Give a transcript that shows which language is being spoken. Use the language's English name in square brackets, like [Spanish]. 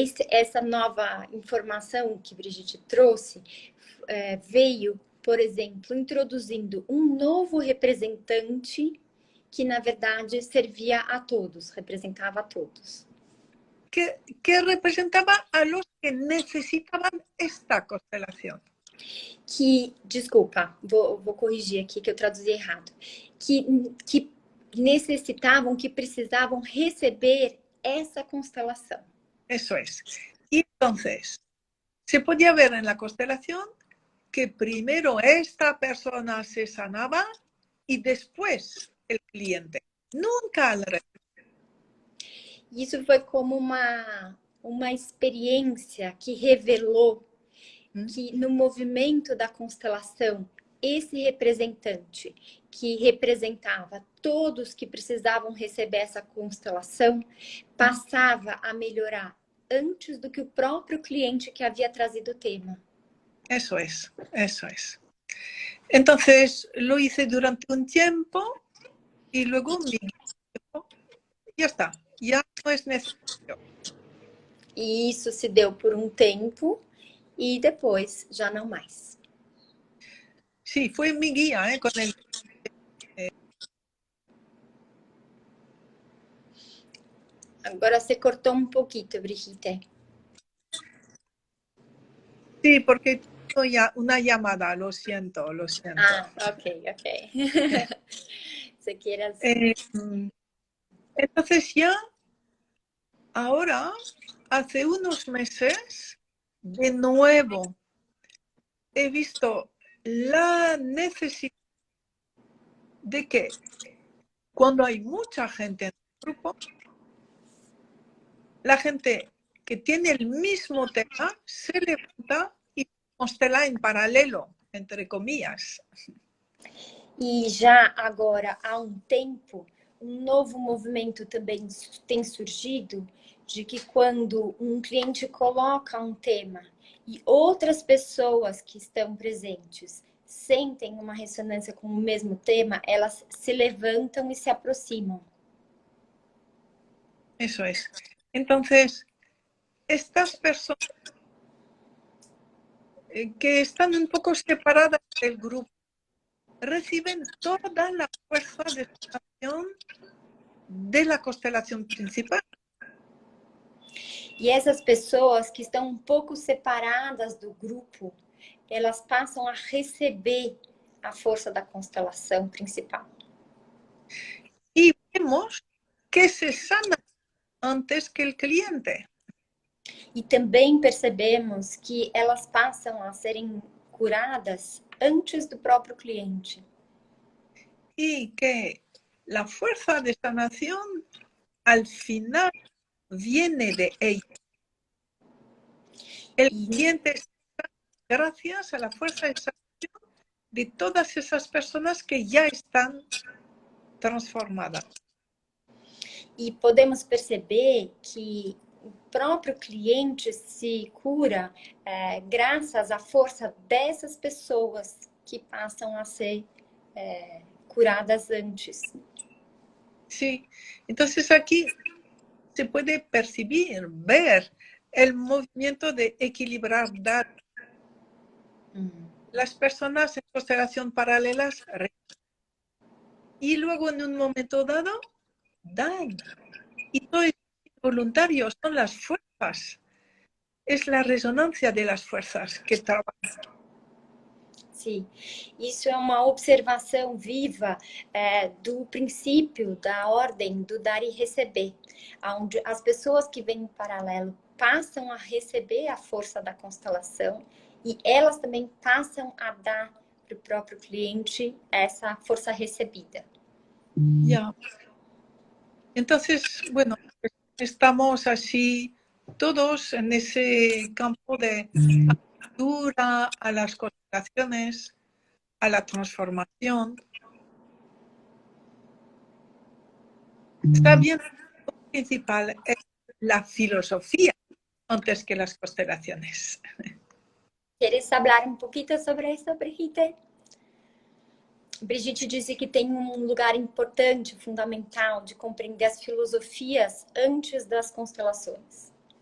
[Portuguese] Essa nova informação que Brigitte trouxe veio, por exemplo, introduzindo um novo representante que, na verdade, servia a todos, representava a todos. [Spanish] Que representaba a los que necesitaban esta constelación. [Portuguese] Que, desculpa, vou corrigir aqui que eu traduzi errado. Que necesitavam, que precisavam receber esa constelación. [Spanish] Eso es. Y entonces, se podía ver en la constelación que primero esta persona se sanaba y después el cliente. Nunca al revés. [Portuguese] Isso foi como uma experiência que revelou que no movimento da constelação, esse representante que representava todos que precisavam receber essa constelação, passava a melhorar antes do que o próprio cliente que havia trazido o tema. [Spanish] Eso es, eso es. Entonces lo hice durante un tiempo y luego ya está, ya no es necesario. [Portuguese] E isso se deu por um tempo e depois já não mais. [Spanish] Sí, fue mi guía, con el... [Portuguese] Agora você cortou um pouquinho, Brigitte. [Spanish] Sí, porque tengo una llamada, lo siento, lo siento. Ah, ok. Se quiere entonces ya, ahora, hace unos meses, de nuevo, he visto la necesidad de que cuando hay mucha gente en el grupo, la gente que tiene el mismo tema se levanta y constela en paralelo, entre comillas. [Portuguese] E já agora, há um tempo, um novo movimento também tem surgido de que quando um cliente coloca um tema e outras pessoas que estão presentes sentem uma ressonância com o mesmo tema, elas se levantam e se aproximam. [Spanish] Eso es. Entonces, estas personas que están un poco separadas del grupo reciben toda la fuerza de sanación de la constelación principal. [Portuguese] E essas pessoas que estão um pouco separadas do grupo, elas passam a receber a força da constelação principal. [Spanish] Y vemos que se sana antes que el cliente. [Portuguese] E também percebemos que elas passam a serem curadas antes do próprio cliente. [Spanish] Y que la fuerza de sanación al final viene de ella. El cliente está gracias a la fuerza de sanación de todas esas personas que ya están transformadas. [Portuguese] E podemos perceber que o próprio cliente se cura graças à força dessas pessoas que passam a ser curadas antes. [Spanish] Sí, entonces aquí se puede percibir, ver el movimiento de equilibrar datos. Las personas en constelación paralelas y luego en un momento dado dan. Y todo es voluntario, son las fuerzas. Es la resonancia de las fuerzas que trabajan. [Portuguese] Sim, isso é uma observação viva do princípio da ordem do dar e receber, onde as pessoas que vêm em paralelo passam a receber a força da constelação e elas também passam a dar para o próprio cliente essa força recebida. [Spanish] Ya. Entonces, bueno, estamos así todos en ese campo de apertura a las constelaciones, a la transformación. Está bien, lo principal es la filosofía antes que las constelaciones. ¿Quieres hablar un poquito sobre [Portuguese] isso, [Spanish] Brigitte? [Portuguese] Brigitte disse que tem um lugar importante, fundamental, de compreender as filosofias antes das constelações.